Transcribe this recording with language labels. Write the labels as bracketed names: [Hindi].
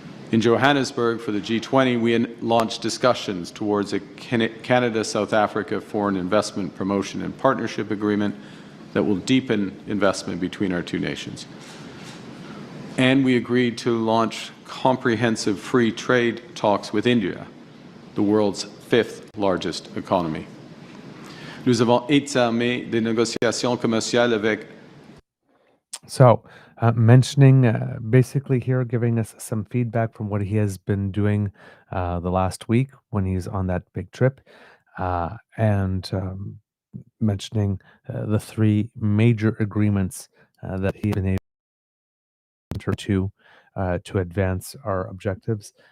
[English] In Johannesburg for the G20, we launched discussions towards a Canada-South Africa Foreign Investment Promotion and Partnership Agreement that will deepen investment between our two nations. And we agreed to launch comprehensive free trade talks with India, the world's fifth largest economy. [French] Nous avons entamé des négociations commerciales avec. [English] So, mentioning basically here, giving us some feedback from what he has been doing the last week when he's on that big trip, and mentioning the three major agreements that he has been able to advance our objectives.